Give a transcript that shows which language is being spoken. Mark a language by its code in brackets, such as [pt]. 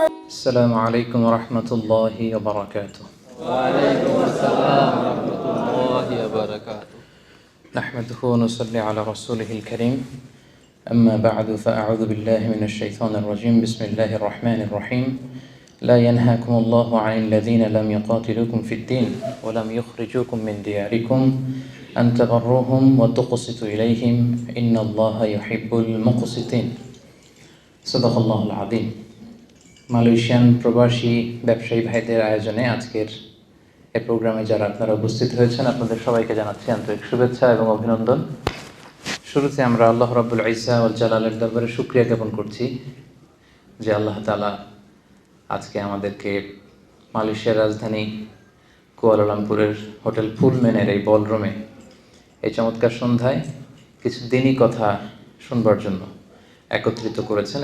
[bn] আসসালামু আলাইকুম ওয়া রাহমাতুল্লাহি ওয়া বারাকাতুহু। ওয়া আলাইকুম আসসালাম ওয়া রাহমাতুল্লাহি ওয়া বারাকাতুহু। নাহমাদুহু ওয়া নুসাল্লি আলা রাসূলিহিল কারীম। [ar] أما بعد فأعوذ بالله من الشيطان الرجيم. بسم الله الرحمن الرحيم. لا ينهاكم الله عن الذين لم يقاتلوكم في الدين ولم يخرجوكم من دياركم أن تبروهم وتقسطوا إليهم إن الله يحب المقسطين. صدق الله العظيم. [bn] মালয়েশিয়ান প্রবাসী ব্যবসায়ী ভাইদের আয়োজনে আজকের এই প্রোগ্রামে যারা আপনারা উপস্থিত হয়েছেন, আপনাদের সবাইকে জানাচ্ছি আন্তরিক শুভেচ্ছা এবং অভিনন্দন। শুরুতে আমরা আল্লাহ রাব্বুল ইজ্জা ওয়াল জালালের দরবারে শুকরিয়া জ্ঞাপন করছি যে আল্লাহ তাআলা আজকে আমাদেরকে মালয়েশিয়ার রাজধানী কুয়ালালামপুরের হোটেল ফুলম্যানের এই বলরুমে এই চমৎকার সন্ধ্যায় কিছু দিনই কথা শুনবার জন্য একত্রিত করেছেন।